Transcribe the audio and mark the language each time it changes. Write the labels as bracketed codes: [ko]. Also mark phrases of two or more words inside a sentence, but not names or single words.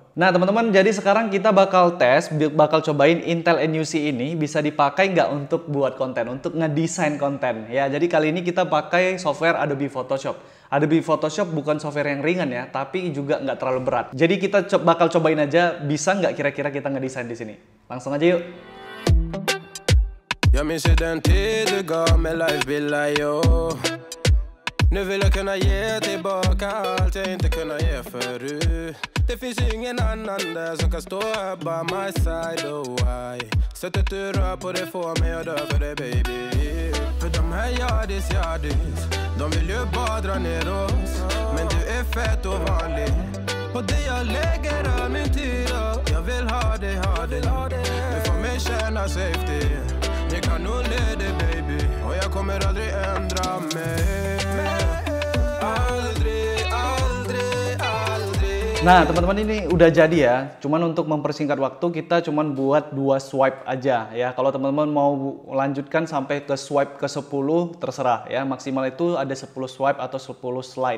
[id] Nah teman-teman, jadi sekarang kita bakal cobain Intel NUC ini bisa dipakai nggak untuk buat konten, untuk ngedesain konten. Ya, jadi kali ini kita pakai software Adobe Photoshop. Adobe Photoshop bukan software yang ringan ya, tapi juga nggak terlalu berat. Jadi kita bakal cobain aja, bisa nggak kira-kira kita ngedesain di sini. Langsung aja yuk. [sv] Jag minns den tid du gav mig life billar jag. Nu vill jag kunna ge tillbaka allt jag inte kunna ge förut. Det finns ingen annan där som kan stå här [en] by my side, oh why. [sv] Sättet du rör på det får mig att dö för dig baby. För de här yardis, de vill ju bara dra ner oss. Men du är fett och vanlig. Och det jag lägger av min tid, jag vill ha dig. Du får mig känna safety. Jag kan nog leda baby. Och jag kommer aldrig ändra mig. [id] Nah teman-teman, ini udah jadi ya, cuman untuk mempersingkat waktu kita cuman buat 2 swipe aja ya. Kalau teman-teman mau lanjutkan sampai ke swipe ke 10 terserah ya, maksimal itu ada 10 swipe atau 10 slide.